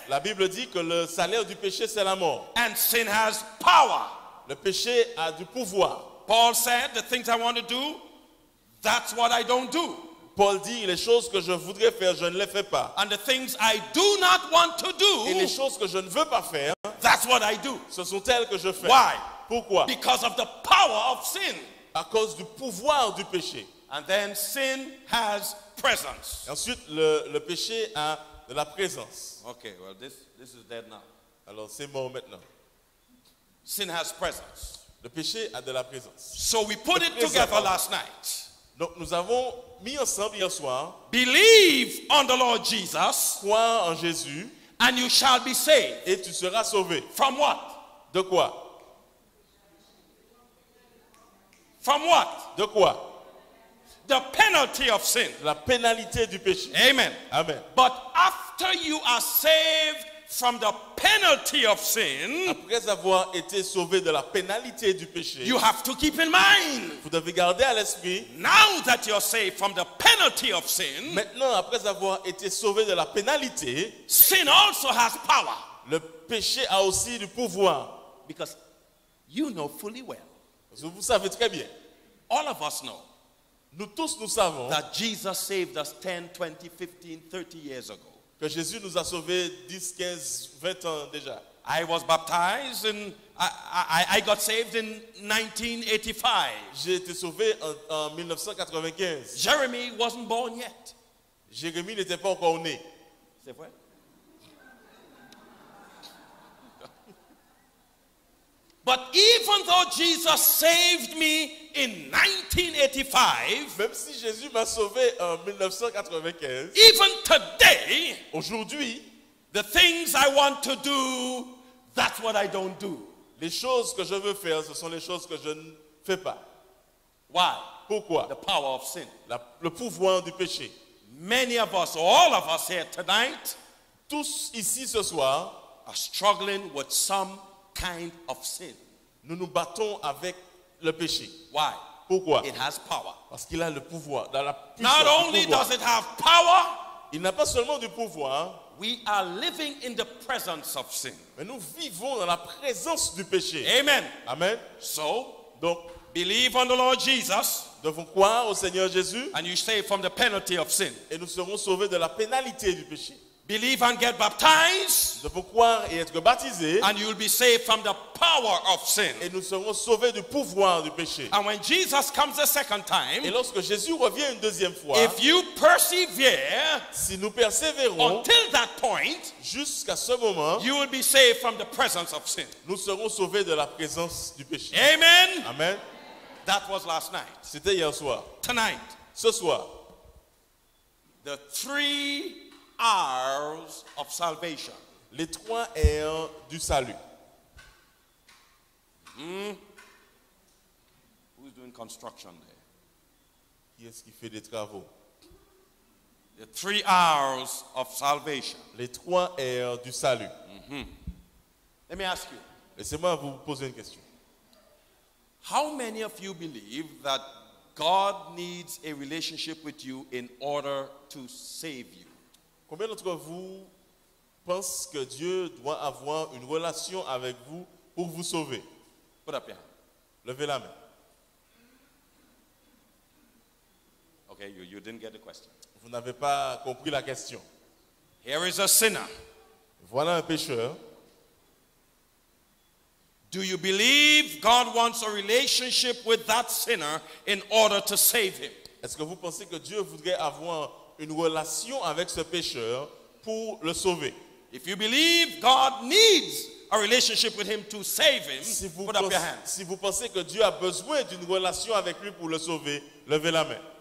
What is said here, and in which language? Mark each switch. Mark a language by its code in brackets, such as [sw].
[fr] La Bible dit que le salaire du péché, c'est la mort. [en] And sin has power. [fr] Le péché a du pouvoir. [en] Paul said, the things I want to do, that's what I don't do. [fr] Paul dit, les choses que je voudrais faire, je ne les fais pas. [en] And the things I do not want to [fr] Et les [en] do, [fr] choses que je ne veux pas faire, [en] that's what I do. [fr] ce sont elles que je fais. [en] Why? [fr] Pourquoi? [en] Because of the power of sin. [fr] À cause du pouvoir du péché. [en] And then sin has presence. [fr] Et ensuite, le péché a de la présence. [en] Okay, well, this is dead now. [fr] Alors, c'est mort maintenant. [en] Sin has presence. [fr] Le péché a de la présence. [en] So we put it together last night. [fr] Donc, nous avons mis ensemble hier soir, [en] Believe on the Lord Jesus, [fr] croire en Jésus [en] and you shall be saved. [fr] et tu seras sauvé. [en] From what? [fr] De quoi? [en] From what? [fr] De quoi? [en] The penalty of sin. [fr] La pénalité du péché. [en] Amen. [fr] Amen. [en] But after you are saved from the penalty of sin, [fr] Après avoir été sauvé de la pénalité du péché, [en] you have to keep in mind, [fr] vous devez garder à l'esprit, [en] now that you're saved from the penalty of sin, [fr] maintenant, après avoir été sauvé de la pénalité, [en] sin also has power. [fr] le péché a aussi du pouvoir. [en] Because you know fully well, [fr] Parce que vous savez très bien, [en] all of us know, [fr] nous tous nous savons [en] that Jesus saved us 10, 20, 15, 30 years ago. [fr] que Jésus nous a sauvés 10, 15, 20 ans déjà. [en] I was baptized and I got saved in 1985. [fr] J'ai été sauvé en 1995. [en] Jeremy wasn't born yet. [fr] Jérémie n'était pas encore né. C'est vrai? [en] But even though Jesus saved me in 1985, [fr] Même si Jésus m'a sauvé en 1995, [en] even today, [fr] aujourd'hui, [en] the things I want to do, that's what I don't do. [fr] les choses que je veux faire, ce sont les choses que je ne fais pas. [en] Why? [fr] Pourquoi? [en] The power of sin. [fr] Le pouvoir du péché. [en] Many of us, all of us here tonight, [fr] Tous ici ce soir, [en] are struggling with some kind of sin. [fr] nous nous battons avec le péché. [en] Why? [fr] Pourquoi? [en] It has power. [fr] Parce qu'il a le pouvoir. Dans la puissance [en] Not [fr] du [en] only [fr] pouvoir. [en] does it have power, [fr] Il n'a pas seulement du pouvoir, [en] we are living in the presence of sin. [fr] mais nous vivons dans la présence du péché. [en] Amen. [fr] Amen. [en] So, [fr] Donc, [en] believe on the Lord Jesus, [fr] nous devons croire au Seigneur Jésus [en] and you save from the penalty of sin. [fr] et nous serons sauvés de la pénalité du péché. [en] believe and get baptized, [fr] Nous devons croire et être baptisés. [en] and you will be saved from the power of sin. [fr] Et nous serons sauvés du pouvoir du péché. [en] And when Jesus comes a second [fr] Et [en] time, [fr] lorsque Jésus revient une deuxième fois, [en] if you persevere [fr] si nous persévérons [en] until that point, [fr] jusqu'à ce moment, [en] you will be saved from the presence of sin. [fr] nous serons sauvés de la présence du péché. [en] Amen. [fr] Amen. [en] That was last night. [fr] C'était hier soir. [en] Tonight, [fr] Ce soir, [en] the 3 R's of salvation. [fr] les 3 R du salut. [en] Who's doing construction there? [fr] Qui est-ce qui fait des travaux? [en] The 3 R's of salvation. [fr] Les 3 R du salut. [en] Let me ask you, [fr] Laissez-moi vous poser une question. [en] how many of you believe that God needs a relationship with you in order to save you? [fr] Combien d'entre vous pensent que Dieu doit avoir une relation avec vous pour vous sauver? [en] Put up your hand. [fr] Levez la main. [en] Okay, you didn't get the question. [fr] Vous n'avez pas compris la question. [en] Here is a sinner. [fr] Voilà un pécheur. [en] Do you believe God wants a relationship with that sinner in order to save him? [fr] Est-ce que vous pensez que Dieu voudrait avoir une relation avec ce pécheur pour le sauver? [en] If you believe God needs a relationship with him to save him, put up your hand. [fr] Si vous pensez que Dieu a besoin d'une relation avec lui pour le sauver, levez la main.